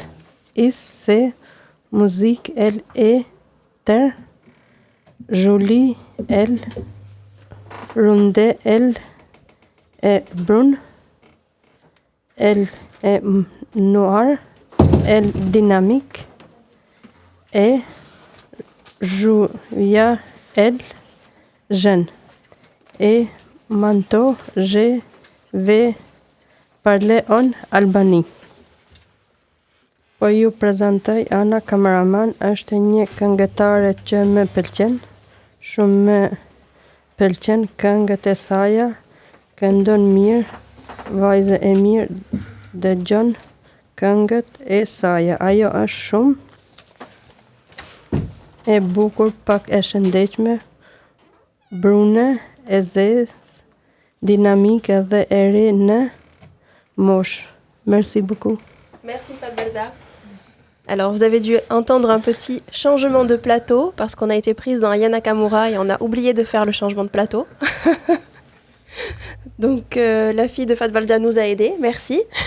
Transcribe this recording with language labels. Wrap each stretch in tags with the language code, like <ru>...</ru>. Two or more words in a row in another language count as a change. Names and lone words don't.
<fr>Et ses musiques, elle est jolie, elle ronde, elle est brune, elle est noire, elle dynamique et joyeuse, elle jeune. Et maintenant, je vais parler en Albanie.</fr> <sq>Po ju prezantoj Ana Kameraman, është një këngëtare që më pëlqen, shumë më pëlqen këngët e saj, këndon mirë, vajzë e mirë, dëgjon këngët e saj. Ajo është shumë e bukur, pak e shëndetshme, brune, e zezë, dinamike dhe e re në moshë.</sq> <fr>Merci beaucoup. Merci Fat Barda. Alors, vous avez dû entendre un petit changement de plateau parce qu'on a été prise dans Aya Nakamura et on a oublié de faire le changement de plateau. Donc, la fille de Fat Barda nous a aidés. Merci.</fr>